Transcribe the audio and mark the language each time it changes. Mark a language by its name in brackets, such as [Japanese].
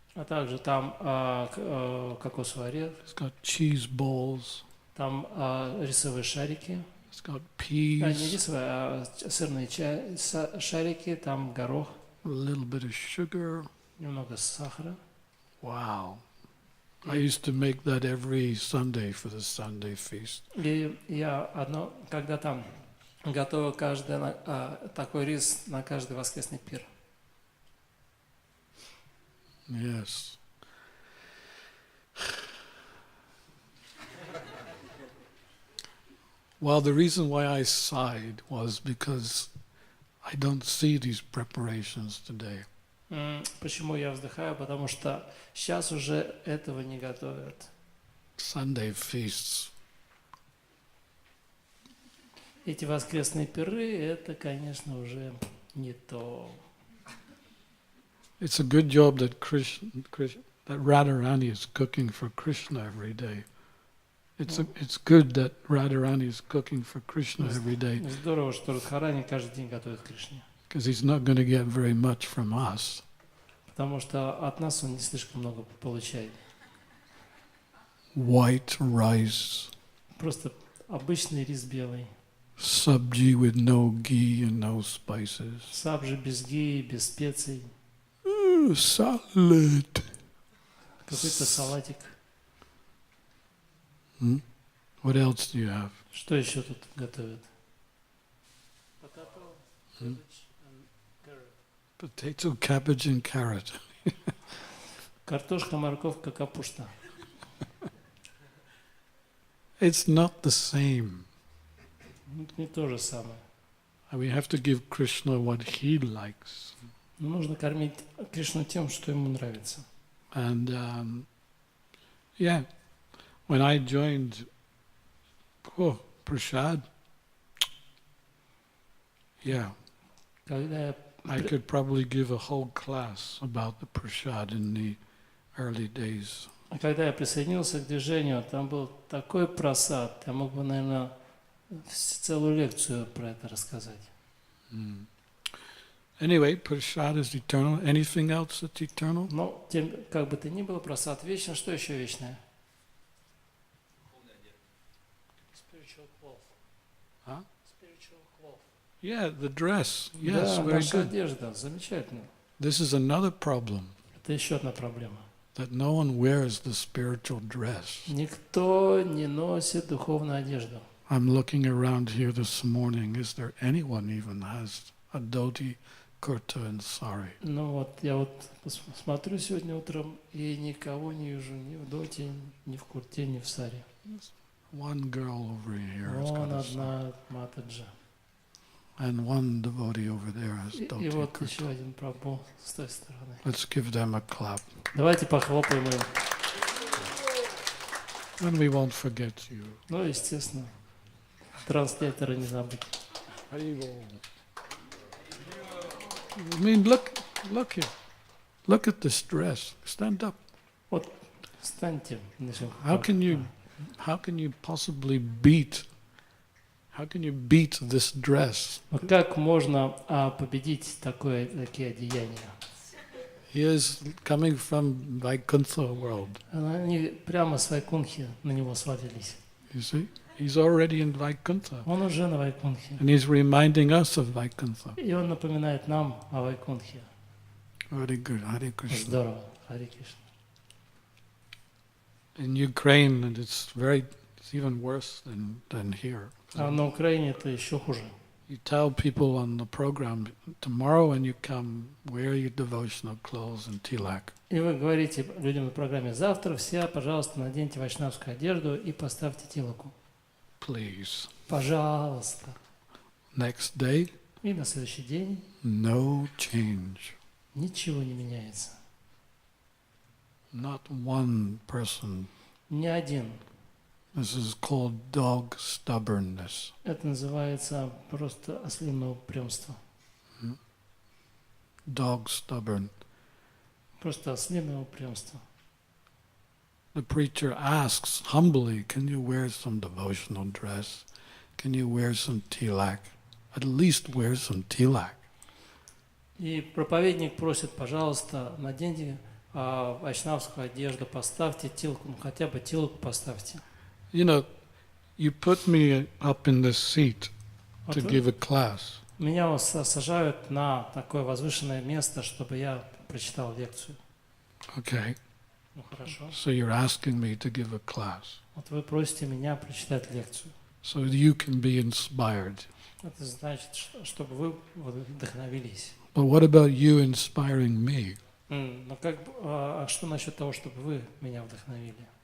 [Russian] а также там кокосовый орех, [English] It's got cheese balls. [Russian] там рисовые шарики, [English] It's got [Russian] не [English] peas. [Russian] рисовые, а сырные шарики, там горох, [English] A little bit of sugar. [Russian] немного сахара. [English] Wow. I used to make that every Sunday for the Sunday feast. [Russian] И я когда там готовил такой рис на каждый воскресный пир. [English] Yes. Well, the reason why I sighed was because I don't see these preparations today. [Russian] Почему я вздыхаю? Потому что сейчас уже этого не готовят. [English] Sunday feasts. [Russian] Эти воскресные пиры, это, конечно, уже не то. [English] It's a good job that that Radharani is cooking for Krishna every day. It's good that Radharani is cooking for Krishna every day. [Russian] Здорово, что Радхарани каждый день готовит Кришне. [English] Because he's not going to get very much from us. [Russian] Потому что от нас он не слишком много получает. [English] White rice. [Russian] Просто обычный рис белый. [English] Sabji with no ghee and no spices. [Russian] Сабжи без гии, без специй. [English] Salad. [Russian] Какой-то салатик. [English] What else do you have? [Russian] Что еще тут готовят? [English] Potato, cabbage and carrot. [Russian] Картошка, морковка, капуста. [English] It's not the same. [Russian] Не то же самое. [English] We have to give Krishna what he likes. [Russian] Нужно кормить Кришну тем, что ему нравится. [English] And when I joined Prasad, [Russian] Когда я [English] I could probably give a whole class about the Prasad in the early days. [Russian] Когда я присоединился к движению, там был такой просад, я мог бы, наверное, целую лекцию про это рассказать. [English] Anyway, Prasad is eternal. Anything else that's eternal? [Russian] Но, как бы то ни было, просад вечен. Что еще вечное? [English] Spiritual cloth. Huh? Spiritual cloth. Yeah, the dress. Yes, [Russian] Да, [English] very [Russian] наша [English] good. [Russian] одежда. Замечательно. [English] This is another problem, [Russian] Это еще одна проблема. [English] that no one wears the spiritual dress. [Russian] Никто не носит духовную одежду. [English] I'm looking around here this morning. Is there anyone even has a dhoti, kurta and sari? [Russian] Ну вот, я вот смотрю сегодня утром и никого не вижу ни в доте, ни в курте, ни в саре. [English] One girl over here has [Russian] Вон [English] got a sari. [Russian] одна матаджа. [English] And one devotee over there has [Russian] И [English] dhoti, [Russian] вот [English] kurta. [Russian] еще один прабху с той стороны. [English] Let's give them a clap. [Russian] Давайте похлопаем им. [English] And we won't forget you. [Russian] Ну, естественно, транслятора не забыть. [English] I mean, look here. Look at this dress. Stand up. [Russian] Вот, встаньте. [English] How can you possibly beat this dress? [Russian] Как можно победить такие одеяния? [English] He is coming from Vaikuntha world. [Russian] Они прямо с Вайкунхи на него свалились. [English] You see? He's already in Vaikuntha. [Russian] Он уже на Вайкунхе. [English] And he's reminding us of Vaikuntha. [Russian] И он напоминает нам о Вайкунхе. [English] Very good. Hare Krishna. [Russian] Здорово. Харе Кришна. [English] In Ukraine, and it's even worse than here. [Russian] А на Украине это еще хуже. [English] You tell people on the program, tomorrow when you come, wear your devotional clothes and tilak. [Russian] И вы говорите людям на программе: завтра все, пожалуйста, наденьте вайшнавскую одежду и поставьте тилаку. [English] Please. [Russian] Пожалуйста. [English] Next day, [Russian] И на следующий день [English] no change. [Russian] ничего не меняется. [English] Not one person. [Russian] Ни один. [English] This is called dog stubbornness. [Russian] Это называется просто ослиное упрямство. [English] Dog stubborn. [Russian] Просто ослиное упрямство. [English] The preacher asks humbly, can you wear some devotional dress? Can you wear some tilak? At least wear some tilak. [Russian] И проповедник просит: пожалуйста, наденьте вайшнавскую одежду, поставьте тилку, ну хотя бы тилку поставьте. [English] You know, you put me up in this seat to [Russian] Вот [English] give a class. [Russian] меня сажают на такое возвышенное место, чтобы я прочитал лекцию. [English] Okay. [Russian] Ну хорошо. [English] So you're asking me to give a class. [Russian] Вот вы просите меня прочитать лекцию. [English] So you can be inspired. [Russian] Это значит, чтобы вы вдохновились. [English] But what about you inspiring me? [Russian] Но как, а что насчет того, чтобы вы меня вдохновили?